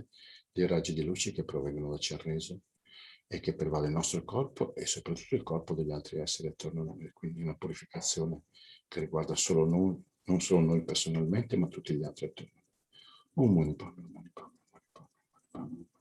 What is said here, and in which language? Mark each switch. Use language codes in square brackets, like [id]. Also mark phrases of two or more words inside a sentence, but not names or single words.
[it] dei raggi di luce che provengono da Chenrezig e che pervade il nostro corpo e soprattutto il corpo degli altri esseri attorno a noi. Quindi una purificazione che riguarda solo noi, non solo noi personalmente, ma tutti gli altri attorno. [sa] Om Mani Padme, Om Mani Padme, Om Mani Padme, Om Mani Padme.